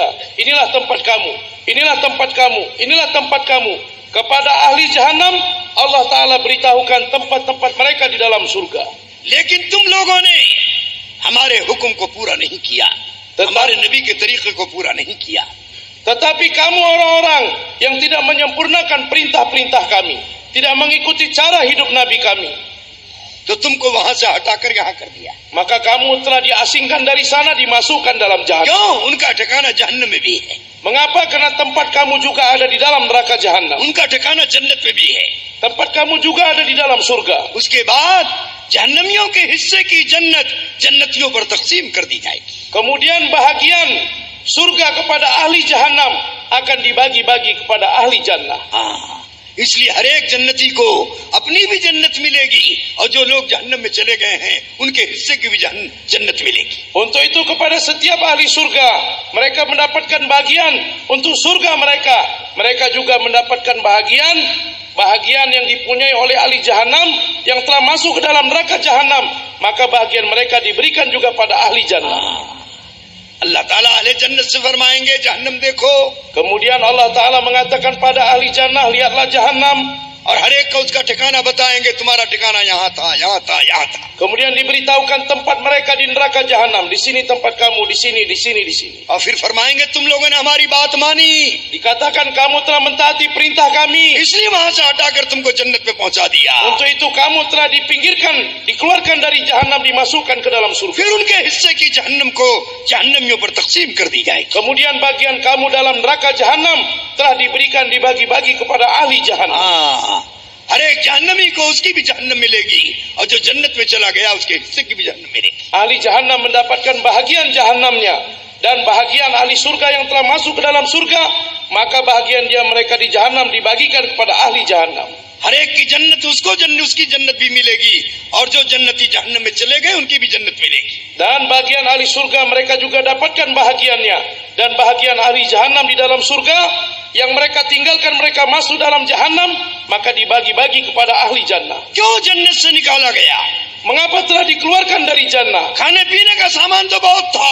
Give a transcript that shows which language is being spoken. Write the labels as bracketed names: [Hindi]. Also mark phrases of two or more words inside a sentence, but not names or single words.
[Indonesian] Inilah tempat kamu, inilah tempat kamu, inilah tempat kamu. Kepada ahli jahanam Allah Ta'ala beritahukan tempat-tempat mereka di dalam surga. [Hindi] लेकिन तुम लोगों ने हमारे हुक्म को पूरा नहीं किया, हमारे नबी के तरीके को पूरा नहीं किया. [Indonesian] Tetapi kamu orang-orang yang tidak menyempurnakan perintah-perintah kami, tidak mengikuti cara hidup Nabi kami, [Hindi] तो तुमको वहां से हटाकर यहाँ कर दिया. [Indonesian] maka kamu telah diasingkan dari sana, dimasukkan dalam jahanam. [Hindi] क्यों? उनका ठिकाना जहन्नम में भी है, [Indonesian] Mengapa? Karena tempat kamu juga ada di dalam neraka jahanam. [Hindi] उनका ठिकाना जन्नत में भी है. [Indonesian] Tempat kamu juga ada di dalam surga. [Hindi] उसके बाद जहन्नमियों के हिस्से की जन्नत जन्नतियों पर तकसीम कर दी जाएगी. [Indonesian] Kemudian bahagian surga kepada ahli jahanam akan dibagi-bagi kepada ahli jannah. [Hindi] इसलिए हर एक जन्नती को अपनी भी जन्नत मिलेगी और जो लोग जहन्नम में चले गए हैं उनके हिस्से की भी जन्नत मिलेगी. [Indonesian] Untuk itu kepada setiap ahli surga, mereka mendapatkan bagian untuk surga mereka. Mereka juga mendapatkan bahagian yang dipunyai oleh ahli jahanam yang telah masuk ke dalam neraka jahanam. Maka bahagian mereka diberikan juga pada ahli jannah. [Hindi] अल्लाह ताला अहले जन्नत से फरमाएंगे जहन्नम देखो. [Indonesian] Kemudian Allah Ta'ala mengatakan pada ahli jannah, lihatlah jahanam. [Hindi] और हर एक को उसका ठिकाना बताएंगे, तुम्हारा ठिकाना यहाँ था, यहाँ था, यहाँ था. [Indonesian] Kemudian diberitahukan tempat mereka di neraka jahanam. Di sini tempat kamu, di sini, di sini, di sini. [Hindi] और फिर फरमाएंगे तुम लोगों ने हमारी बात मानी, [Indonesian] Dikatakan kamu telah mentaati perintah kami, [Hindi] इसलिए वहां से हटाकर तुमको जन्नत में पहुंचा दिया. [Indonesian] untuk itu kamu telah dipinggirkan, dikeluarkan dari jahanam, dimasukkan ke dalam surga. [Hindi] फिर उनके हिस्से की जहन्नम को जहन्नमियों पर तकसीम कर दी जाएगी। [Indonesian] Kemudian bagian kamu dalam neraka jahanam telah diberikan dibagi-bagi kepada ahli jahanam. [Hindi] हाँ, हर एक जहन्नमी को उसकी भी जहन्नम मिलेगी और जो जन्नत में चला गया उसके हिस्से की भी जहन्नम मिलेगी। [Indonesian] Ahli jahanam mendapatkan bahagian jahanamnya dan bahagian ahli surga yang telah masuk ke dalam surga, maka bahagian dia mereka di jahanam dibagikan kepada ahli jahanam. [Hindi] हर एक की जन्नत उसको उसकी जन्नत भी मिलेगी और जो जन्नती जहन्नम में चले गए उनकी भी जन्नत मिलेगी। [Indonesian] Dan bagian ahli surga mereka juga dapatkan bahagiannya, dan bahagian ahli jahanam di dalam surga yang mereka tinggalkan mereka masuk dalam jahanam, maka dibagi-bagi kepada ahli jannah. [Hindi] क्यों जन्नत से निकाला गया? [Indonesian] Mengapa telah dikeluarkan dari jannah? [Hindi] खाने पीने का सामान तो बहुत था,